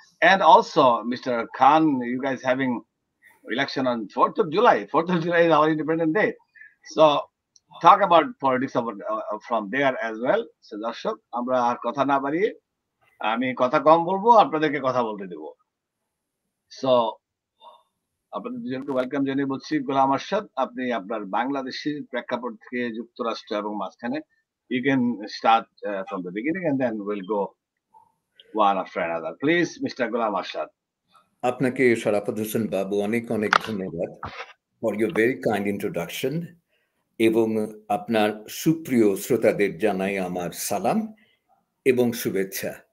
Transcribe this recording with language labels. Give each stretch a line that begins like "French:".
English: And also, Mr. Khan, you guys having election on 4th of July. 4th of July is our Independence Day. So talk about politics from there as well.
Bangla: So দর্শক, আমরা আর কথা না বাড়িয়ে আমি কথা কম বলবো, আপনাদেরকে কথা বলতে দেব। So আপনাদের দুজনকে ওয়েলকাম জানিয়ে বলছি। গোলাম আরশাদ, আপনি আপনার বাংলাদেশের প্রেক্ষাপট থেকে যুক্তরাষ্ট্র এবং মাঝখানে,
English: you can start from the beginning and then we'll go one after another. Please, Mr. Ghulam Arshad.
Bangla: আপনাকে শরাফত হোসেন বাবু অনেক অনেক ধন্যবাদ
English: for your very kind introduction
Bangla: এবং আপনার সুপ্রিয় শ্রোতাদের জানাই আমার সালাম এবং শুভেচ্ছা।